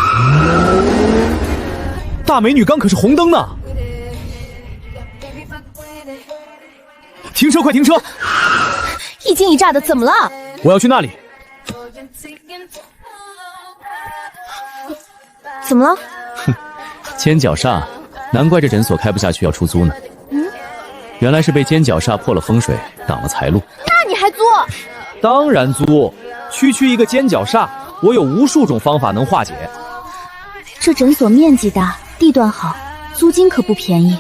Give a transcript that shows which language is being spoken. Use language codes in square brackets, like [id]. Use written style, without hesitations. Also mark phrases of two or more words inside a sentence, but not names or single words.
[zh] 大美女剛可是紅燈呢。停車，快停車！一驚一乍的，怎麼了？我要去那裡。怎麼了？哼，尖角煞，難怪這診所開不下去要出租呢。原來是被尖角煞破了風水，擋了財路。那你還租？當然租，區一個尖角煞，我有無數種方法能化解。這診所面積大，地段好，租金可不便宜。